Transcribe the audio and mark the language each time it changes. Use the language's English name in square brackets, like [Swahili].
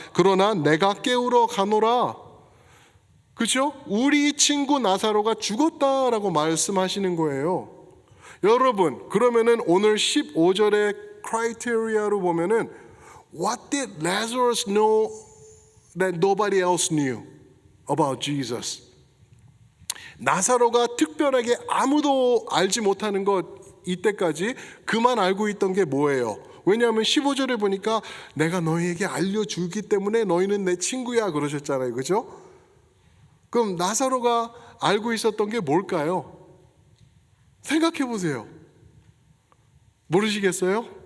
[Korean] 그러나 내가 깨우러 가노라. 그렇죠? 우리 친구 나사로가 죽었다라고 말씀하시는 거예요. 여러분, 그러면은 오늘 15절의 크라이테리아로 보면은 [English] What did Lazarus know that nobody else knew about Jesus? [Korean] 나사로가 특별하게 아무도 알지 못하는 것 이때까지 그만 알고 있던 게 뭐예요? 왜냐하면 15절에 보니까 내가 너희에게 알려주기 때문에 너희는 내 친구야 그러셨잖아요. 그죠? 그럼 나사로가 알고 있었던 게 뭘까요? 생각해 보세요. 모르시겠어요?